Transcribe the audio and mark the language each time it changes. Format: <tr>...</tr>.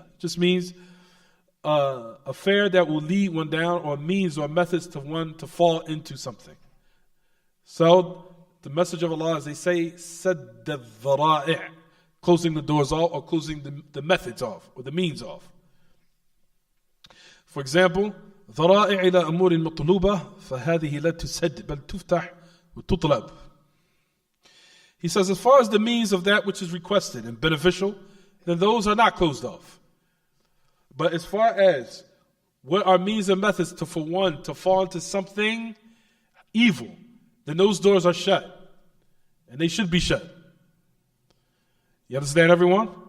<en>It just means affair that will lead one down, or means or methods to one to fall into something. So the message of Allah, as they say, sadd dhara'i', closing the doors off, or closing the methods off, or the means off. For example,</en> <ar>ذرائع إلى أمور مطلوبة فهذه لا تسد بل تفتح وتطلب.</ar> <en>He says, as far as the means of that which is requested and beneficial, then those are not closed off. But as far as what are means and methods for one to fall into something evil, then those doors are shut. And they should be shut. You understand, everyone?</en>